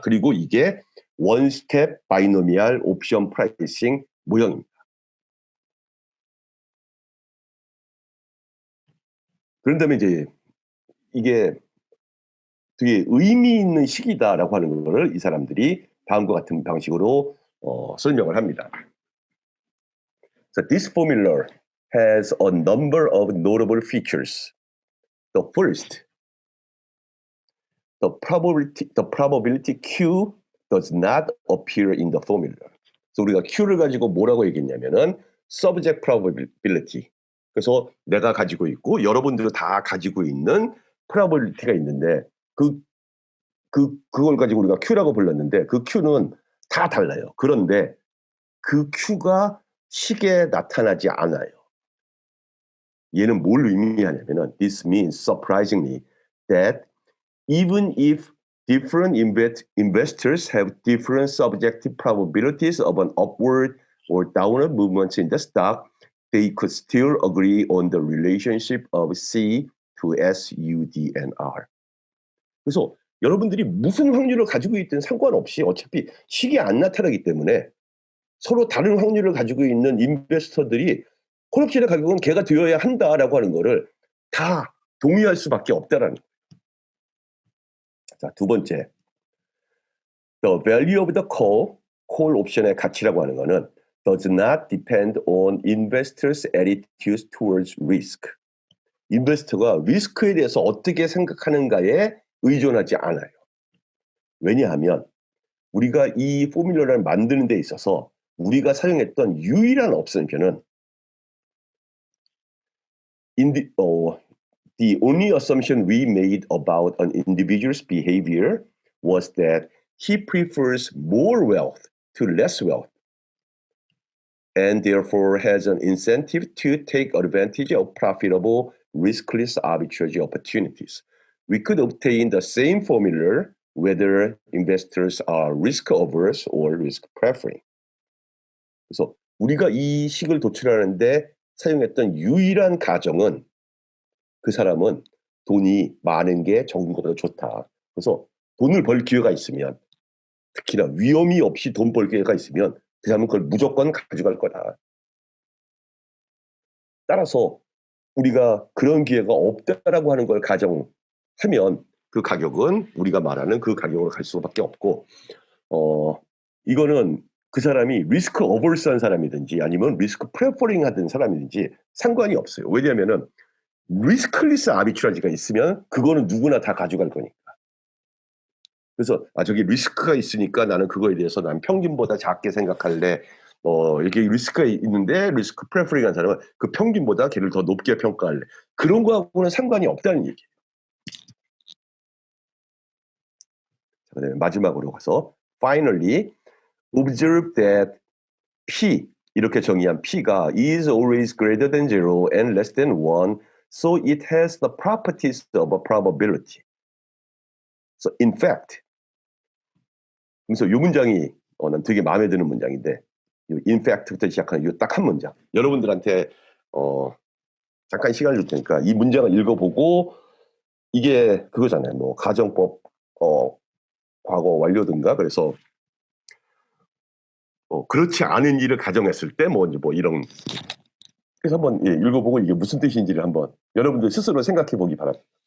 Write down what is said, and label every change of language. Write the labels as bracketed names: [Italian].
[Korean] 그리고 이게 원스텝 바이노미얼 옵션 프라이싱 모형입니다. 그런 다음에 이제 이게 되게 의미 있는 식이다라고 하는 거를 이 사람들이 다음과 같은 방식으로 설명을 합니다. [English] So this formula has a number of notable features. The first, the probability Q does not appear in the formula. [Korean] 그래서 우리가 Q를 가지고 뭐라고 얘기했냐면은 subject probability. 그래서 내가 가지고 있고 여러분들도 다 가지고 있는 probability가 있는데 그걸 가지고 우리가 Q라고 불렀는데 그 Q는 다 달라요. 그런데 그 Q가 식에 나타나지 않아요. 얘는 뭘 의미하냐면은 [English] this means surprisingly that even if different investors have different subjective probabilities of an upward or downward movement in the stock, they could still agree on the relationship of C to S, U, D, and R. [Korean] 그래서 여러분들이 무슨 확률을 가지고 있든 상관없이 어차피 식이 안 나타나기 때문에 서로 다른 확률을 가지고 있는 인베스터들이 콜옵션의 가격은 걔가 되어야 한다라고 하는 거를 다 동의할 수밖에 없다라는 거예요. 자, 두 번째. [English] The value of the call [Korean] 옵션의 가치라고 하는 거는 [English] does not depend on investors' attitudes towards risk. [Korean] 인베스터가 리스크에 대해서 어떻게 생각하는가에 의존하지 않아요. 왜냐하면 우리가 이 포뮬러를 만드는 데 있어서 우리가 사용했던 유일한 옵션은 [English] the only assumption we made about an individual's behavior was that he prefers more wealth to less wealth and therefore has an incentive to take advantage of profitable riskless arbitrage opportunities. We could obtain the same formula whether investors are risk averse or risk preferring. [Korean] 그래서 우리가 이 식을 도출하는데 사용했던 유일한 가정은 그 사람은 돈이 많은 게 적은 것보다 좋다. 그래서 돈을 벌 기회가 있으면 특히나 위험이 없이 돈 벌 기회가 있으면 그 사람은 그걸 무조건 가져갈 거다. 따라서 우리가 그런 기회가 없다라고 하는 걸 가정하면 그 가격은 우리가 말하는 그 가격으로 갈 수밖에 없고 이거는 그 사람이 리스크 어버스한 사람이든지 아니면 리스크 프레퍼링 하던 사람이든지 상관이 없어요. 왜냐하면은 리스클리스 아비트라지가 있으면 그거는 누구나 다 가져갈 거니까. 그래서 저기 리스크가 있으니까 나는 그거에 대해서 난 평균보다 작게 생각할래. 이렇게 리스크가 있는데 리스크 프레퍼링한 사람은 그 평균보다 걔를 더 높게 평가할래. 그런 거하고는 상관이 없다는 얘기예요. 그다음에 마지막으로 가서 [English] finally observe that P [Korean] 이렇게 정의한 P가 [English] is always greater than 0 and less than 1 so it has the properties of a probability. So in fact [Korean] 그래서 이 문장이 난 되게 마음에 드는 문장인데 in fact부터 시작하는 이 딱 한 문장 여러분들한테 잠깐 시간을 줄 테니까 이 문장을 읽어보고 이게 그거잖아요. 뭐 가정법 과거 완료든가 그래서 그렇지 않은 일을 가정했을 때 뭐 이런 그래서 한번 읽어보고 이게 무슨 뜻인지를 한번 여러분들 스스로 생각해 보기 바랍니다.